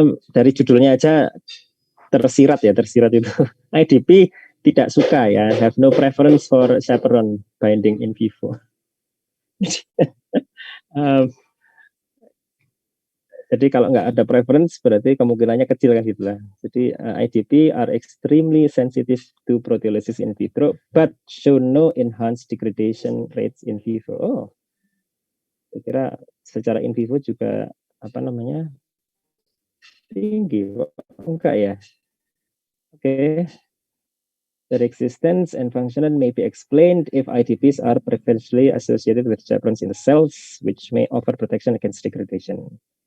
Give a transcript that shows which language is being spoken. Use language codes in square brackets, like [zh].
[id] Dari judulnya aja tersirat itu. [en] IDP [id] tidak suka ya, [en] have no preference for chaperone binding in vivo. [id] Jadi kalau nggak ada preference berarti kemungkinannya kecil kan gitulah. Jadi [en] IDP are extremely sensitive to proteolysis in vitro but show no enhanced degradation rates in vivo. [id] Saya kira secara in vivo juga tinggi, enggak ya? Oke. [en] Their existence and function may be explained if IDPs are preferentially associated with chaperones in the cells, which may offer protection against degradation.